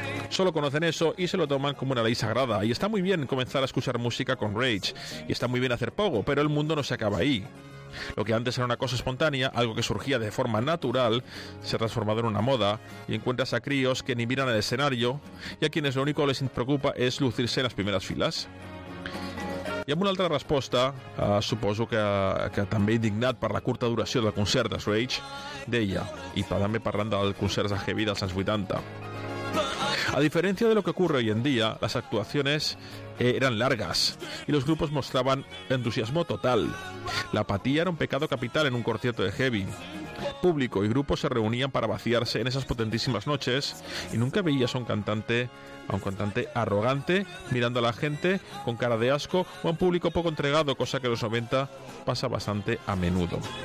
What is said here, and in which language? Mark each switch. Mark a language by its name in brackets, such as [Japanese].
[Spanish] Solo conocen eso y se lo toman como una ley sagrada. Y está muy bien comenzar a escuchar música con Rage, y está muy bien hacer pogo, pero el mundo no se acaba ahí. Lo que antes era una cosa espontánea, algo que surgía de forma natural, se ha transformado en una moda, y encuentras a críos que ni miran el escenario y a quienes lo único que les preocupa es lucirse en las primeras filas. [Catalan] I amb una altra resposta, suposo que també indignat per la curta duració del concert de Rage, deia, i també parlant del concert de Heavy dels anys 80. [Spanish] A diferencia de lo que ocurre hoy en día, las actuaciones eran largas y los grupos mostraban entusiasmo total. La apatía era un pecado capital en un concierto de Heavy. Público y grupo se reunían para vaciarse en esas potentísimas noches y nunca veías a un cantante arrogante mirando a la gente con cara de asco o a un público poco entregado, cosa que en los 90 pasa bastante a menudo.